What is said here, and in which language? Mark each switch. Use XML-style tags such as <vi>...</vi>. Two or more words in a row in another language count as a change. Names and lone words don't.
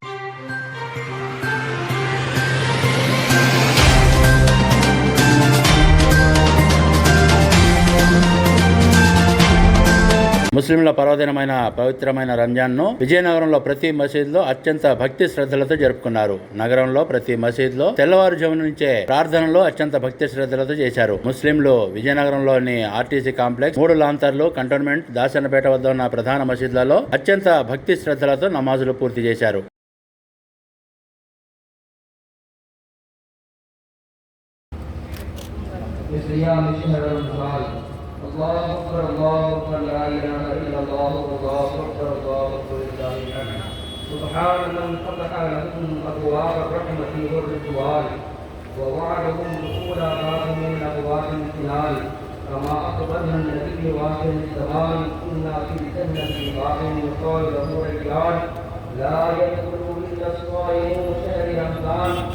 <te>ముస్లింల పర్వదినమైన పవిత్రమైన రంజాన్ను విజయనగరంలో ప్రతి మసీదులో అత్యంత భక్తి శ్రద్ధలతో జరుపుకున్నారు. నగరంలో ప్రతి మసీదులో తెల్లవారుజాము నుంచే ప్రార్థనలు అత్యంత భక్తి శ్రద్ధలతో చేశారు. ముస్లింలు విజయనగరంలోని ఆర్టీసీ కాంప్లెక్స్, 3 లాంతర్లు, కంటోన్మెంట్, దాసన్నపేట వద్ద ఉన్న ప్రధాన మసీదులలో అత్యంత భక్తి శ్రద్ధలతో నమాజులు పూర్తి చేశారు.</te> <ar>الله أكبر الله أكبر لا إله إلا الله الله أكبر الله أكبر لله الحمد سبحان من فتح لهم أبواب الرحمة والرضوان ووعدهم دخول باب من أبواب الجنان كما أخبرنا النبي واخر الزمان إنا في الجنة باب يقال له رجلان لا يدخل إلا الصائمون شهر رمضان.</ar>